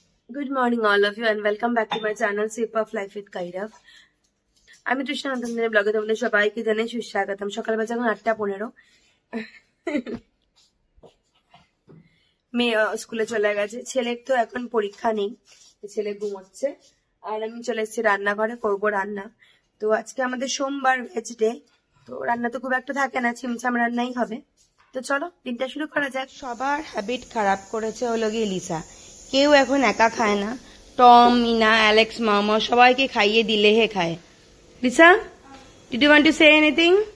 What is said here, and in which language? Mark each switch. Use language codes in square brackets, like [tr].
[en] Good morning all of you and welcome back to my channel Shape of Life with Kairav. [bn] আমি তৃষ্ণা নন্দনের ব্লগে তোমাদের সবাইকে জানাই সুস্বাগতম। সকালবেলা এখন 8:15। মেয়ে স্কুলে চলে গেছে, ছেলের তো এখন পরীক্ষা নেই, ছেলে ঘুমোচ্ছে। আর আমি চলে এসেছি রান্নাঘরে, করবো রান্না। তো আজকে আমাদের সোমবার ভেজ ডে, তো রান্না তো খুব একটা থাকে না, ছিমছাম রান্নাই হবে। তো চলো দিনটা শুরু করা যাক। সবার হ্যাবিট খারাপ করেছে হলো গিয়ে লিসা, কেউ এখন একা খায় না। টম, মিনা, অ্যালেক্স, মামা সবাইকে খাইয়ে দিলে হে খায়। [en] Lisa, did you want to say anything?